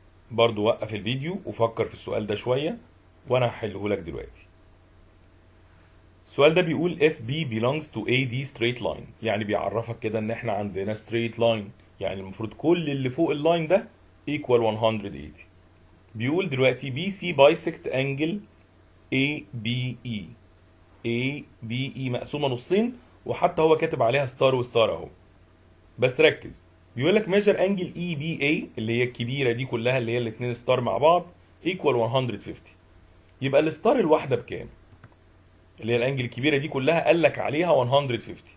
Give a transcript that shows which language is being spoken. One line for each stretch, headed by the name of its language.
Arabic: برضو وقف الفيديو وفكر في السؤال ده شوية وانا هحله لك دلوقتي. السؤال ده بيقول
English: if B belongs to AD straight line،
Arabic: يعني بيعرفك كده ان احنا عندنا straight line، يعني المفروض كل اللي فوق اللاين ده equal 180.
English: بيقول دلوقتي BC bisect angle ABE.
Arabic: ABE مقسومة نصين، وحتى هو كاتب عليها ستار وستار اهو. بس ركز، بيقول لك
English: measure angle EBA
Arabic: اللي هي الكبيرة دي كلها اللي هي الاتنين ستار مع بعض
English: equal 150.
Arabic: يبقى الستار الواحدة بكام؟ اللي هي الانجل الكبيره دي كلها قال لك عليها 150.